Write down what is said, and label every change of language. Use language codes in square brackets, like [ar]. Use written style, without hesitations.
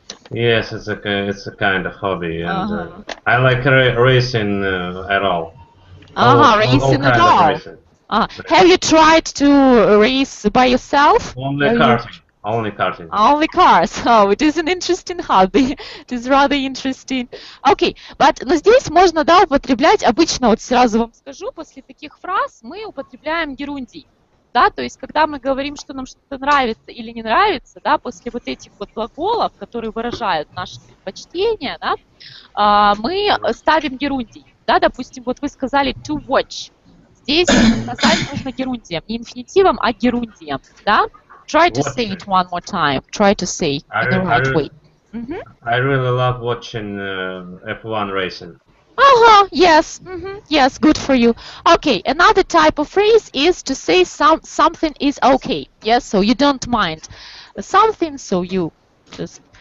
[en] Yes, it's a kind of hobby, and I like racing at all. Racing at all. Racing. Have you tried to race by yourself? Only karting. Only karting. Only cars. Oh, it is an interesting hobby. It is rather interesting. [ru] Okay, but здесь можно, да, употреблять, обычно, вот сразу вам скажу, после таких фраз мы употребляем герундий. Да, то есть, когда мы говорим, что нам что-то нравится или не нравится, да, после вот этих вот глаголов, которые выражают наши предпочтения, да, мы ставим герундий. Да, допустим, вот вы сказали to watch. Здесь сказать нужно герундием, не инфинитивом, а герундием, да? [en] Try to say it one more time. Try to say in the right way. I really love watching F1 racing. Yes. Yes, good for you. Okay, another type of phrase is to say something is okay. Yes, so you don't mind something, so you just.